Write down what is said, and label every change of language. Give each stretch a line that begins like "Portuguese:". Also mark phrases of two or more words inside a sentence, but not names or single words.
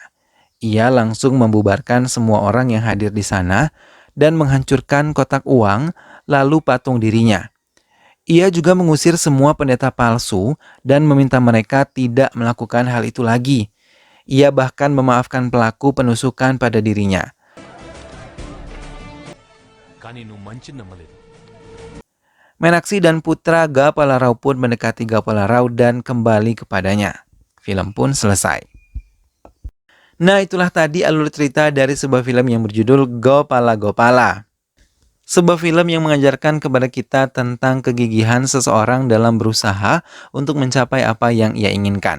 Indonesian: Ia langsung membubarkan semua orang yang hadir di sana dan menghancurkan kotak uang lalu patung dirinya. Ia juga mengusir semua pendeta palsu dan meminta mereka tidak melakukan hal itu lagi. Ia bahkan memaafkan pelaku penusukan pada dirinya.
Telugu: కానీ నువ్వు మంచి నమ్మలేదు.
Indonesian: Meenaksi dan putra Gopala Rao pun mendekati Gopala Rao dan kembali kepadanya. Film pun selesai. Nah, itulah tadi alur cerita dari sebuah film yang berjudul Gopala Gopala. Sebuah film yang mengajarkan kepada kita tentang kegigihan seseorang dalam berusaha untuk mencapai apa yang ia inginkan.